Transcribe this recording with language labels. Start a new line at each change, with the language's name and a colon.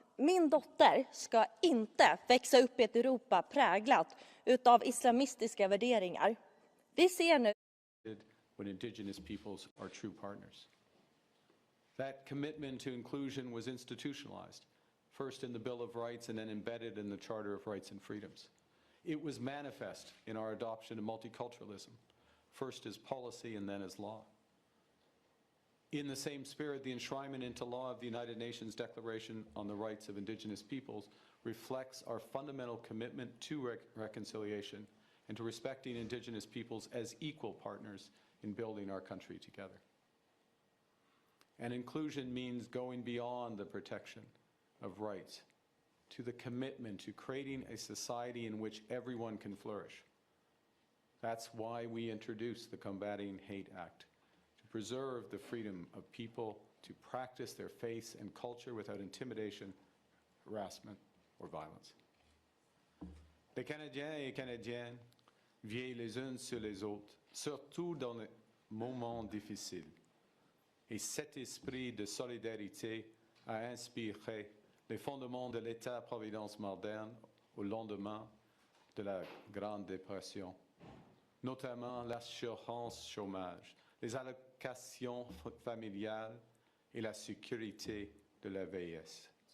Swedish: Min dotter ska inte växa upp i ett Europa präglat utav islamistiska värderingar. Vi ser nu
English: when indigenous peoples are true partners. That commitment to inclusion was institutionalized, first in the Bill of Rights and then embedded in the Charter of Rights and Freedoms. It was manifest in our adoption of multiculturalism, first as policy and then as law. In the same spirit, the enshrinement into law of the United Nations Declaration on the Rights of Indigenous Peoples reflects our fundamental commitment to reconciliation and to respecting Indigenous peoples as equal partners in building our country together. And inclusion means going beyond the protection of rights to the commitment to creating a society in which everyone can flourish. That's why we introduced the Combating Hate Act, to preserve the freedom of people to practice their faith and culture without intimidation, harassment, or violence.
French: Les Canadiens et Canadiennes veillent les uns sur les autres, surtout dans les moments difficiles. Et cet esprit de solidarité a inspiré les fondements de l'État-providence moderne au lendemain de la Grande Dépression, notamment l'assurance chômage, les allocations familiales et la sécurité de la vieillesse.